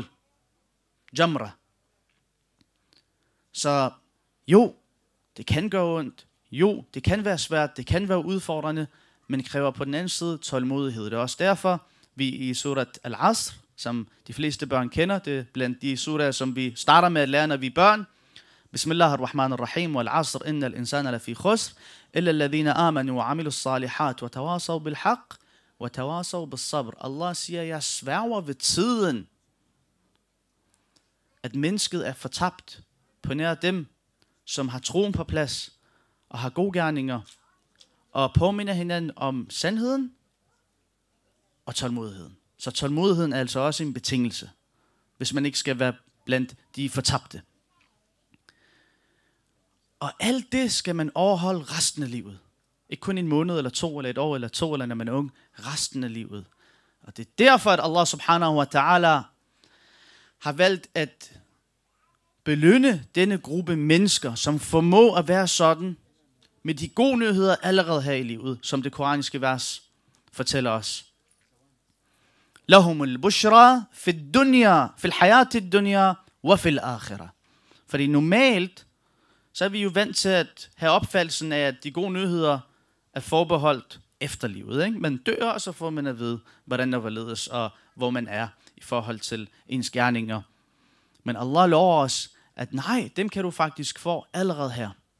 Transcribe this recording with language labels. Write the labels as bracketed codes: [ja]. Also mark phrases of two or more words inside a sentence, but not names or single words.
[da] Jamra. Så jo, det kan gøre ondt. Jo, det kan være svært, det kan være udfordrende, men kræver på den anden side tålmodighed. Det er også derfor, vi i surat Al-Asr, som de fleste børn kender, det er blandt de surah, som vi starter med at lære, når vi er børn. [ar] بسم الله الرحمن الرحيم والعصر إن الإنسان لفي خسر إلا الذين آمنوا وعملوا الصالحات وتواصوا بالحق وتواصوا بالصبر. [da] Allah siger, jeg sværger ved tiden, at mennesket er fortabt på nær dem, som har troen på plads, og har gode gerninger, og påminder hinanden om sandheden og tålmodigheden. Så tålmodigheden er altså også en betingelse, hvis man ikke skal være blandt de fortabte. Og alt det skal man overholde resten af livet. Ikke kun en måned, eller 2, eller 1 år, eller 2, eller når man er ung. Resten af livet. Og det er derfor, at Allah [ar] سبحانه وتعالى [da] har valgt at belønne denne gruppe mennesker, som formår at være sådan, med de gode nyheder allerede her i livet, som det koraniske vers fortæller os. [ar] لهم البشرى في الدنيا في الحياة الدنيا وفي الآخرة. [da] Fordi normalt, så er vi jo vant til at have opfattelsen af, at de gode nyheder er forbeholdt efterlivet. Ikke? Man dør, og så får man at vide, hvordan der hvorledes, og hvor man er i forhold til ens gerninger. Men Allah lover os, at nej, dem kan du faktisk få allerede her.